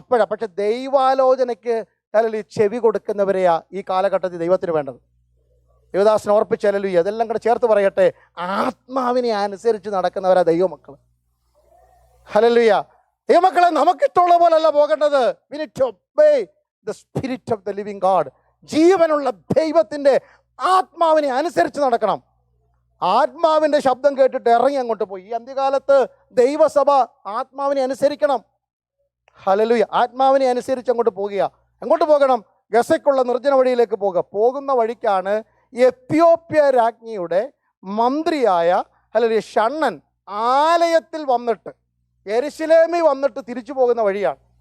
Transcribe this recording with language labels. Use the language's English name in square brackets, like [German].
[Malayalam] പക്ഷെ ദൈവാലോചനയ്ക്ക് അല്ലെങ്കിൽ ചെവി കൊടുക്കുന്നവരെയാ ഈ കാലഘട്ടത്തിൽ ദൈവത്തിന് വേണ്ടത്. ദേവദാസനെ ഓർപ്പിച്ചല്ലോ, അതെല്ലാം കൂടെ ചേർത്ത് പറയട്ടെ, ആത്മാവിനെ അനുസരിച്ച് നടക്കുന്നവരാ ദൈവമക്കൾ. ഹല്ലേലൂയ. ദൈവമക്കളെ, നമുക്കിഷ്ടമുള്ള പോലല്ല പോകേണ്ടത്. [English] We need to obey the spirit of the living God. [Malayalam] ജീവനുള്ള ദൈവത്തിൻ്റെ ആത്മാവിനെ അനുസരിച്ച് നടക്കണം. ആത്മാവിൻ്റെ ശബ്ദം കേട്ടിട്ട് ഇറങ്ങി അങ്ങോട്ട് പോയി. ഈ അന്ത്യകാലത്ത് ദൈവസഭ ആത്മാവിനെ അനുസരിക്കണം. ഹല്ലേലൂയ. ആത്മാവിനെ അനുസരിച്ച് അങ്ങോട്ട് പോകുക. എങ്ങോട്ട് പോകണം? ഗസയ്ക്കുള്ള നിർജ്ജന വഴിയിലേക്ക് പോകുന്ന വഴിക്കാണ് എത്യോപ്യ രാജ്ഞിയുടെ മന്ത്രിയായ ഹല്ലേലൂയ ഷണ്ണൻ ആലയത്തിൽ വന്നിട്ട്, യെരുശലേമിൽ വന്നിട്ട് തിരിച്ചു പോകുന്ന വഴിയാണ്.